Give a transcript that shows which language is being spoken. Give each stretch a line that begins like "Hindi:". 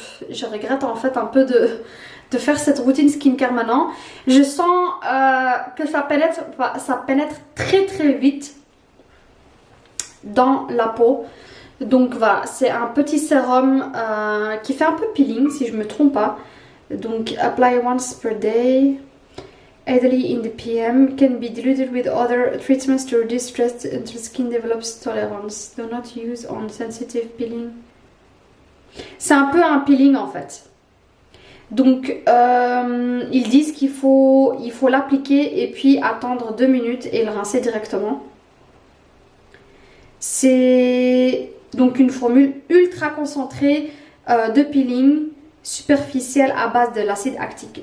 French: Je regrette en fait un peu de faire cette routine skincare maintenant. Je sens que ça pénètre très très vite dans la peau. Donc voilà, c'est un petit sérum qui fait un peu peeling si je ne me trompe pas.
English: Donc apply once per day, ideally in the PM, can be diluted with other treatments to reduce stress until skin develops tolerance. Do not use on sensitive peeling.
French: C'est un peu un peeling en fait. Donc ils disent qu'il faut l'appliquer et puis attendre 2 minutes et le rincer directement. C'est donc une formule ultra concentrée de peeling superficielle à base de l'acide lactique.